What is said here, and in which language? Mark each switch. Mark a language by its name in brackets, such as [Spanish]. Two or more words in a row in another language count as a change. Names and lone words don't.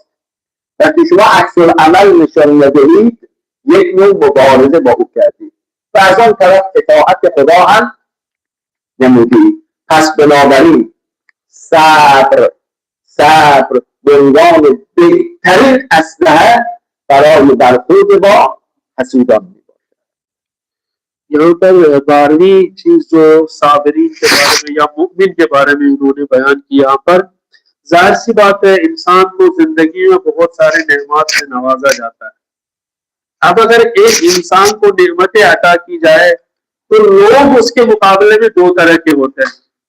[Persian] وقتی شما عکس العمل نشان ندهید یک نوع مبارزه با او کردید و از آن طرف اطاعت خدا هم نمودید. پس بنابراین صبر به عنوان بهترین اسلحه برای برخورد با حسودان می باشد. [Urdu] یہاں پر 12ویں چیز جو صابرین کے بارے میں یا مومن کے بارے میں انہوں نے بیان کیا، یہاں پر ظاہر سی بات ہے انسان کو زندگی میں بہت سارے نعمت سے نوازا جاتا ہے. اب اگر ایک انسان کو نعمتیں عطا کی جائے تو لوگ اس کے مقابلے میں دو طرح کے ہوتے ہیں.